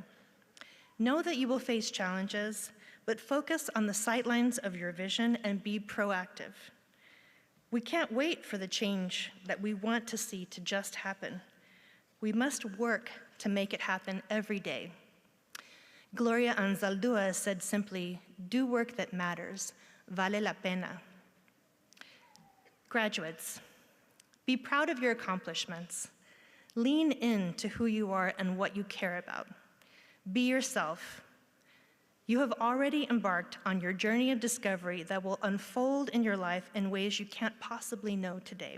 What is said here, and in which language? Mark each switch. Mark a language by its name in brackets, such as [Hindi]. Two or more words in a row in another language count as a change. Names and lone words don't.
[English] Know that you will face challenges, but focus on the sightlines of your vision and be proactive. We can't wait for the change that we want to see to just happen. We must work to make it happen every day. Gloria Anzaldúa said simply, do work that matters, [Spanish] vale la pena. [English] Graduates, be proud of your accomplishments. Lean in to who you are and what you care about. Be yourself. You have already embarked on your journey of discovery that will unfold in your life in ways you can't possibly know today.